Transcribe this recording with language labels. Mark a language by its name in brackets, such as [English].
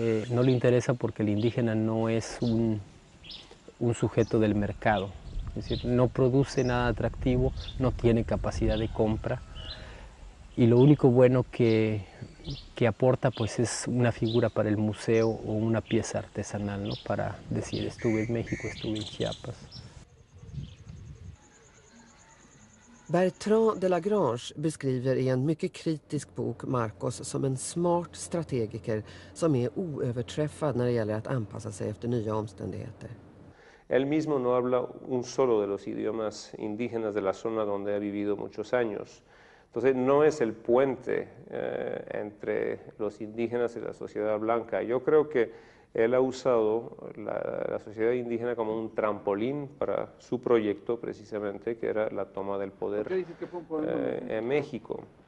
[Spanish] No le interesa porque el indígena no es un sujeto del mercado, es decir, no produce nada atractivo, no tiene capacidad de compra y lo único bueno que aporta pues es una figura para el museo o una pieza artesanal, ¿no? Para decir estuve en México, estuve en Chiapas. [Swedish] Bertrand de Lagrange beskriver i en mycket kritisk bok Marcos som en smart strategiker som är oöverträffad när det gäller att anpassa sig efter nya omständigheter. [Spanish] Él mismo no habla un solo de los idiomas indígenas de la zona donde ha vivido muchos años. Entonces no es el puente entre los indígenas y la sociedad blanca. Yo creo que él ha usado la sociedad indígena como un trampolín para su proyecto, precisamente, que era la toma del poder en México.